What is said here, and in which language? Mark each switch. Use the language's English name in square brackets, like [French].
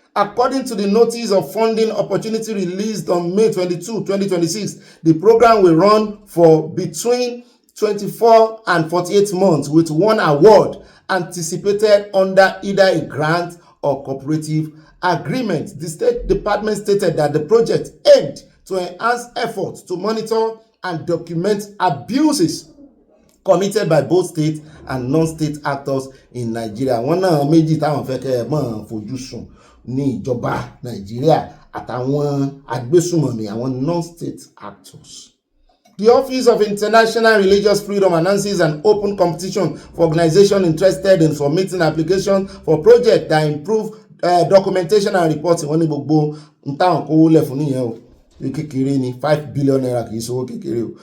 [English] According to the notice of funding opportunity released on May 22, 2026, the program will run for between 24 and 48 months with one award anticipated under either a grant or cooperative agreement. The State Department stated that the project aimed to enhance efforts to monitor and document abuses committed by both state and non-state actors in Nigeria. [Yoruba] Wọ́n náà méjì táwọn fẹ́ kẹ́ ẹ mọ́ fojú sùn ní ìjọba Nàìjíríà àtàwọn agbésùmọ̀mí àwọn [English] non-state actors. The Office of International Religious Freedom announces an open competition for organizations interested in submitting applications for projects that improve documentation and reporting. [Yoruba] Wọ́n ní gbogbo ntáwọn kówó lẹ̀ fún nìyẹn o. Kékeré ni 5 billion naira kì í ṣowó kékeré o.